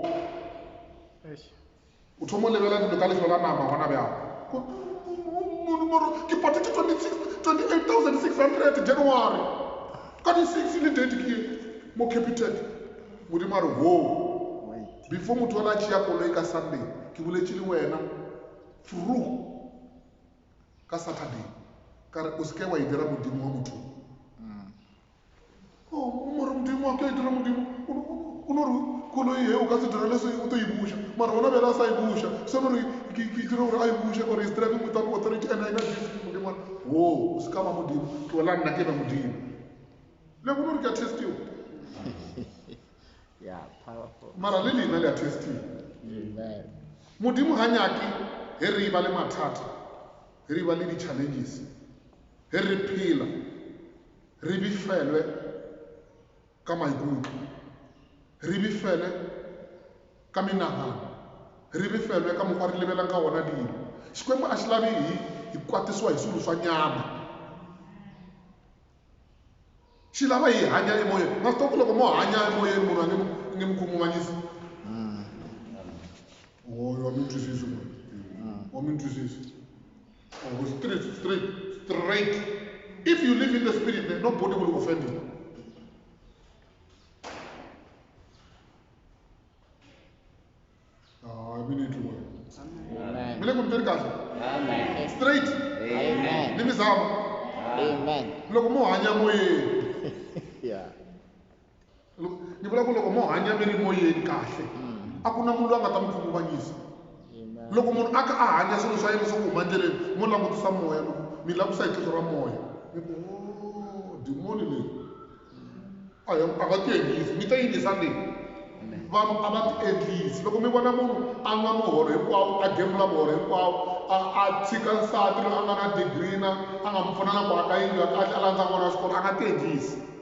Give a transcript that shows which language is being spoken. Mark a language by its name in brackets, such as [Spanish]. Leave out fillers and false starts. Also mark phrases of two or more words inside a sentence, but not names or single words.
[Northern Sotho] o thoma o lebela dilo ka letlho la nama gona bjang ke patetse 28,600 January ka di 6 le date ke mo Capitec modimo a re before motho wa la tšea koloi ka Sunday ke boletše le wena through ka Saturday ka re o seke wa e dira modimo wa motho more modimo wa ke e dira modimo o no re koloi ye o ka se direle se o to e buša mara ona bela a sa e buša se no re ke dira gore a e buše gore [English] is driving without authority and I know this [Northern Sotho] modimo o se ka ba modimo tloela nna ke be modimo le bona re ke a testiwa mara le lena le a testiwa modimo ga nyake ge re ba le mathata ge re ba le di-challenges ge re phela re befelwe ka maikutlo re befele ka menagano re befelwe ka mokgwa re lebelang ka gona dilo [Tsonga] xikwembu a xi lavi hi kwatisiwa hi swilo swa nyama xi lava hi hanya emoyeni ma swi tiva ku loko mo hanya emoyeni munhu a nge mi khunguvanyisi wa mi twisisi wa mi twisisi straight [English] if you live in the spirit then nobody will offend you [Tsonga] mile ku ri kahle straight ni mi zama loko mo hanya moyeni ni vula ku loko mo hanya mi ri moyeni kahle a ku na munhu loyi a nga ta mi khunguvanyisa loko munhu a ka a hanya swilo swa yena swa ku huma ndleleni mo langutisa moya loko mi langusa hi tihlo ra moya mi ku dimoni leyi a nga ti endlisi mi ta yingisa leyi vanhu a va ti endlisi loko mi vona munhu a nwa muholo hinkwawo a gembula muholo hinkwawo a tshika nsati loyi a nga na degree na a nga mi pfuna na ku aka yindlu ya kahle a landza n'wana wa xikolo a nga ti endlisi